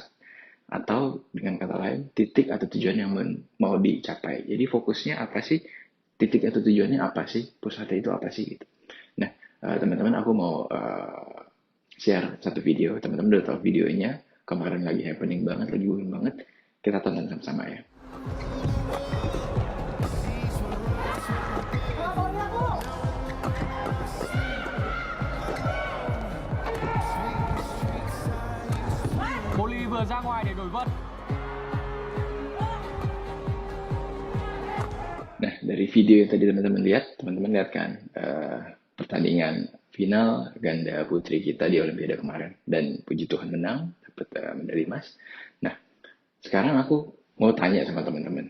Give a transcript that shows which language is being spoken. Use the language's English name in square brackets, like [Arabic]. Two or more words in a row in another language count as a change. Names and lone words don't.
[Indonesian] Atau dengan kata lain, titik atau tujuan yang mau dicapai. Jadi fokusnya apa sih? Titik atau tujuannya apa sih? Pusatnya itu apa sih? Gitu. Nah, teman-teman aku mau share satu video. Teman-teman udah tahu videonya, kemarin lagi happening banget, lagi booming banget. Kita tonton sama-sama ya. [Vietnamese] Poli vừa ra ngoài để đổi vân. [Indonesian] Nah, dari video yang tadi teman-teman lihat kan pertandingan final ganda putri kita di Olimpiade kemarin, dan puji Tuhan menang, dapat medali emas. Nah, sekarang aku mau tanya sama teman-teman.